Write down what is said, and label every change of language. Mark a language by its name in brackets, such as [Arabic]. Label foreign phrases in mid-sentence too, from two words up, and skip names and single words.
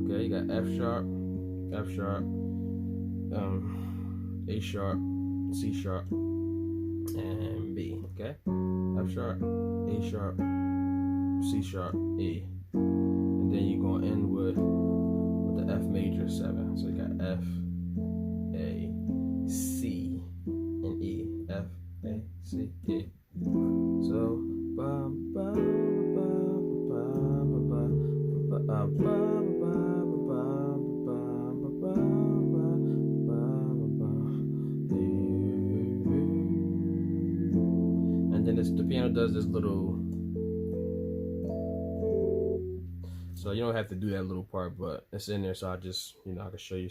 [English] Okay, you got F sharp, A sharp, C sharp, and B. Okay, F sharp, A sharp, C sharp, E. And then you're going to end with the F major 7. So you got F, A, C, and E. F, A, C, E. So ba ba ba ba ba ba ba ba and then the piano does this little. So you don't have to do that little part, but it's in there, so I just, I can show you.